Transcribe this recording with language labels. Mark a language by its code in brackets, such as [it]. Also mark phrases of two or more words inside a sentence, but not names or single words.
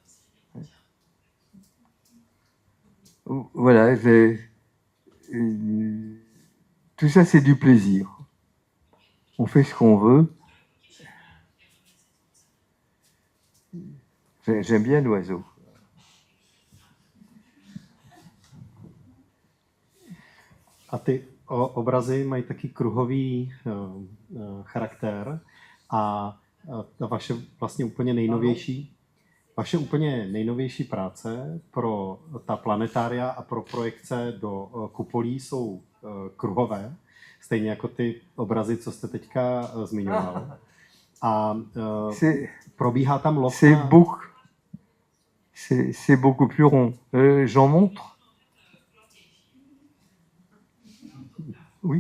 [fr] Voilà, tout ça c'est du plaisir. On fait ce qu'on veut. J'aime bien l'oiseau. [cs] A ty obrazy mají taky kruhový charakter a ta vaše vlastně úplně nejnovější práce pro ta planetária a pro projekce do kupolí jsou kruhové, stejně jako ty obrazy, co jste teďka zmiňoval. A probíhá tam lov. [fr] C'est beaucoup plus rond. J'en montre? Oui.